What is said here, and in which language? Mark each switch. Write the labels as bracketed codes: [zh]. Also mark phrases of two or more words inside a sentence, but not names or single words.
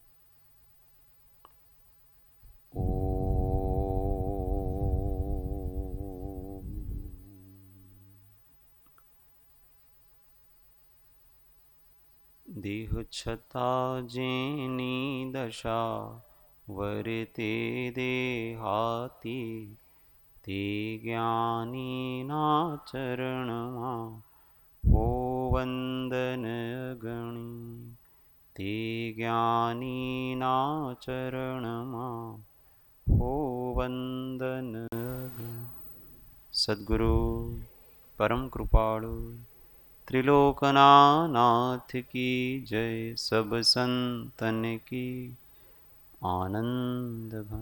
[gu] ઓ દેહ છતા જેની દશા વરતે દેહાતી, તે જ્ઞાનીના ચરણમા હો વંદન ગણી। તે જ્ઞાનીના ચરણમા હો વંદન ગણી। [hi] सद्गुरु परम कृपालु त्रिलोकनाथ की जय। सब संतन की आनंद घन।